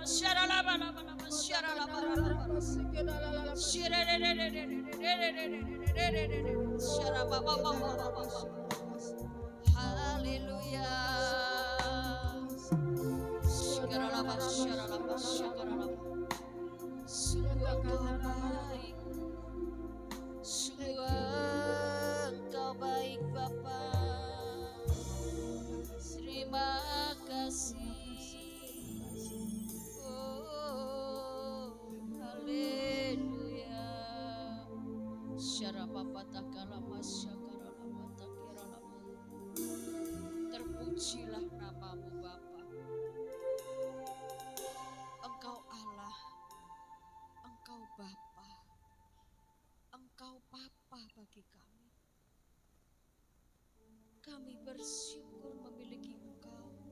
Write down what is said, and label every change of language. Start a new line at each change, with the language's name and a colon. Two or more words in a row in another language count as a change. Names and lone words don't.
Indonesian: Siaralaba laba laba. Siaralaba laba. Siaralaba baba baba. Haleluya. Siaralaba siaralaba siaralaba. Sungguh Engkau baik. Sungguh Engkau baik Bapa. Terima kasih. Oh, haleluya. Syara Bapa takalama syakaralama takiralama. Terpujilah namamu Bapa. Engkau Allah. Engkau Bapa. Engkau Papa bagi kami. Kami bersyukur memiliki Engkau.